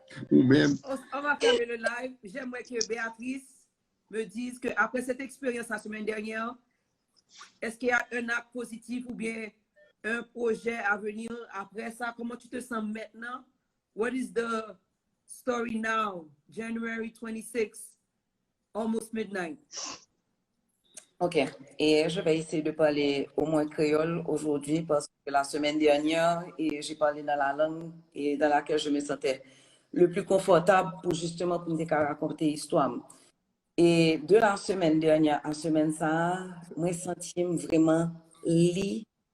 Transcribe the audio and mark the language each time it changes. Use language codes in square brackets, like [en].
[fr] Ou même. On va fermer le live. J'aimerais que Béatrice me dise qu'après cette expérience la semaine dernière, est-ce qu'il y a un acte positif ou bien un projet à venir après ça? Comment tu te sens maintenant? [en] What is the story now? January 26th, almost midnight. OK. [fr] Et je vais essayer de parler au moins créole aujourd'hui parce que la semaine dernière, j'ai parlé dans la langue et dans laquelle je me sentais le plus confortable pour justement pour me raconter l'histoire. Et de la semaine dernière à la semaine ça, moi, je senti vraiment libéré.